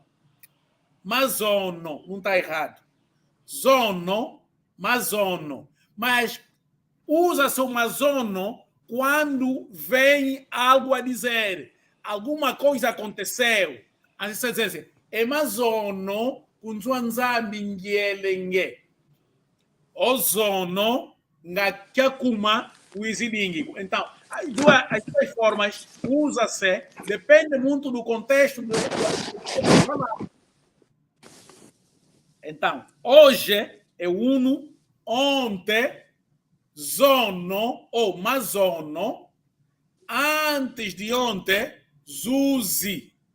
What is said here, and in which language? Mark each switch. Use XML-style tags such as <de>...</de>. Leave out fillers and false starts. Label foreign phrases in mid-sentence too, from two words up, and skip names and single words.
<kmb>Mazono.</kmb> <pt>Não está errado.</pt> <kmb>Zono, mazono.</kmb> <pt>Mas usa-se o mazono quando vem algo a dizer. Alguma coisa aconteceu. Assim você diz assim, é</pt> <kmb>mazono kunzwanzambi ngielenge. Ozono ngakyakuma wizidingi.</kmb> <pt>Então, as duas formas usa-se, depende muito do contexto do falar. Então, hoje é uno, ontem, zono ou mazono, antes de ontem, zuzi.</pt>